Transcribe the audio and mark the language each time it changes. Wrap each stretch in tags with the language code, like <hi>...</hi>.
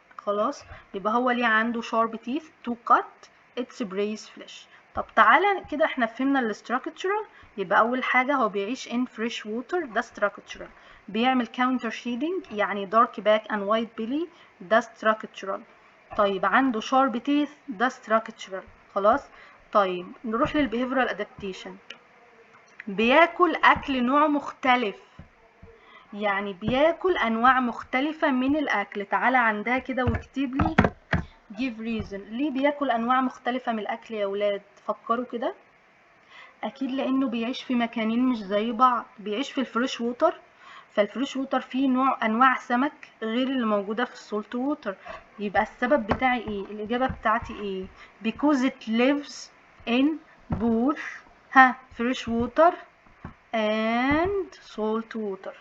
<ar>خلاص، يبقى هو ليه عنده</ar> <en>sharp teeth to cut its prey flesh.</en> <ar>طب تعالى كده احنا فهمنا الاستراكتشرال. يبقى اول حاجة هو بيعيش</ar> <en>in fresh water،</en> <ar>ده structural. بيعمل counter shading يعني</ar> <en>dark back and white belly،</en> <ar>ده structural. طيب عنده sharp teeth، ده structural. خلاص، طيب نروح للbehavioral adaptation. بياكل اكل نوع مختلف، يعني بياكل انواع مختلفة من الاكل. تعالى عندها كده واكتب لي give reason. ليه بياكل انواع مختلفة من الاكل يا ولاد؟ فكروا كده. اكيد لانه بيعيش في مكانين مش زي بعض، بيعيش في الفريش ووتر، فالفريش ووتر فيه انواع سمك غير اللي موجودة في السولت ووتر. يبقى السبب بتاعي ايه؟ الاجابة بتاعتي ايه؟</ar> <en>because it lives in both fresh water and salt water.</en>